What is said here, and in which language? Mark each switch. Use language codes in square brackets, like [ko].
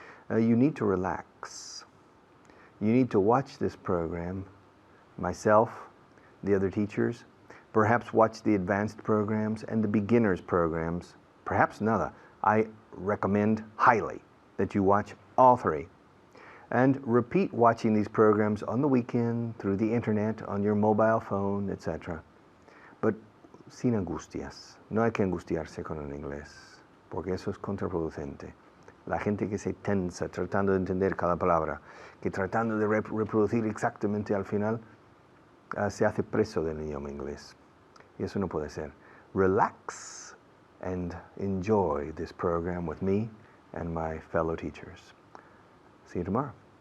[en] You need to relax. You need to watch this program, myself, the other teachers, perhaps watch the advanced programs and the beginners programs, perhaps none. I recommend highly that you watch all three. And repeat watching these programs on the weekend, through the internet, on your mobile phone, etc. But [es] sin angustias. No hay que angustiarse con el inglés, porque eso es contraproducente. La gente que se tensa tratando de entender cada palabra, que tratando de reproducir exactamente al final, se hace preso del idioma inglés. Y eso no puede ser. [en] Relax and enjoy this program with me and my fellow teachers. See you tomorrow.